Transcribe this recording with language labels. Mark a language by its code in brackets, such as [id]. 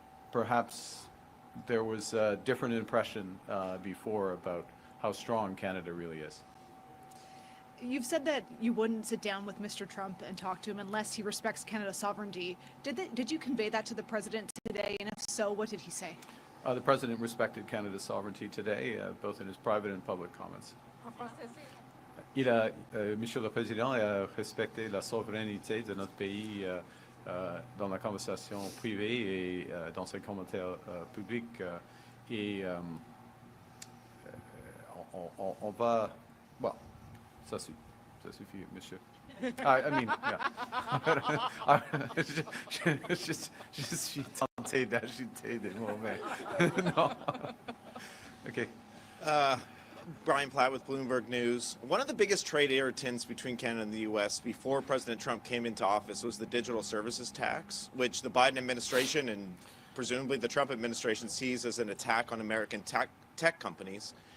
[en] Perhaps there was a different impression before about how strong Canada really is. You've said that you wouldn't sit down with Mr. Trump and talk to him unless he respects Canada's sovereignty. Did you convey that to the president today? And if so, what did he say? The President respected Canada's sovereignty today, both in his private and public comments. [fr] Monsieur le Président a respecté la souveraineté de notre pays dans la conversation privée et dans ses commentaires publics. Et on va... Bon, ça suffit, monsieur. [en] I mean, yeah. [fr] je suis tenté d'ajouter des mots, mais non. [en] Okay. Brian Platt with Bloomberg News. One of the biggest trade irritants between Canada and the U.S. before President Trump came into office was the digital services tax, which the Biden administration and presumably the Trump administration sees as an attack on American tech companies.